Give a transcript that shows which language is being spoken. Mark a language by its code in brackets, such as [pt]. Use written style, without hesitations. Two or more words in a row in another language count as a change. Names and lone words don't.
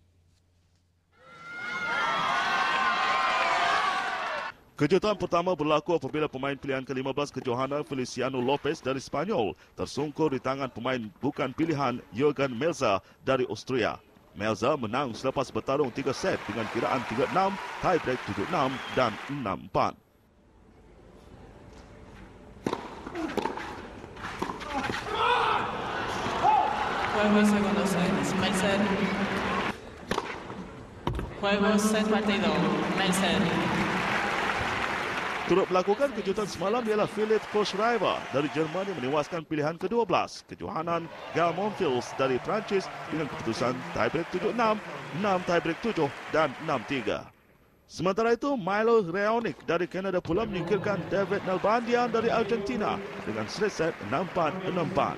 [ms] Kejutan pertama berlaku apabila pemain pilihan ke-15 kejohanan Feliciano Lopez dari Spanyol tersungkur di tangan pemain bukan pilihan Jurgen Melzer dari Austria. Melzer menang selepas bertarung 3 set dengan kiraan 3-6, tiebreak 7-6 dan 6-4. [es] Juego segundo set, Melzer. Juego set partido, Melzer. [ms] Turut melakukan kejutan semalam ialah Philipp Kohlschreiber dari Jerman yang menewaskan pilihan ke-12, kejohanan Gael Monfils dari Perancis dengan keputusan tiebreak 7-6, 6 tiebreak 7 dan 6-3. Sementara itu, Milo Raonic dari Kanada pula menyingkirkan David Nalbandian dari Argentina dengan [en] straight set [ms] 6-4, 6-4.